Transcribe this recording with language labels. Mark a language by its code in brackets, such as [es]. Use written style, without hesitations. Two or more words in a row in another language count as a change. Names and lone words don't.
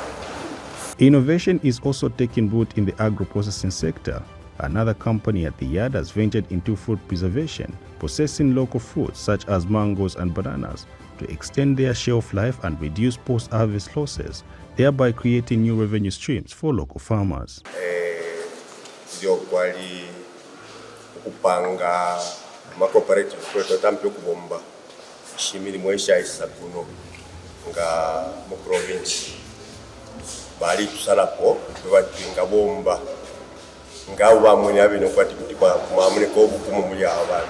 [en] Innovation is also taking root in the agro-processing sector. Another company at the yard has ventured into food preservation, processing local fruits such as mangoes and bananas to extend their shelf life and reduce post-harvest losses, thereby creating new revenue streams for local farmers. [bem] Shimiri mwesha isakuno nga mu province bali tusalapo bebatinga bomba nga bamwe abino kwati kuti kwa mwamune ko bukumu muli abantu.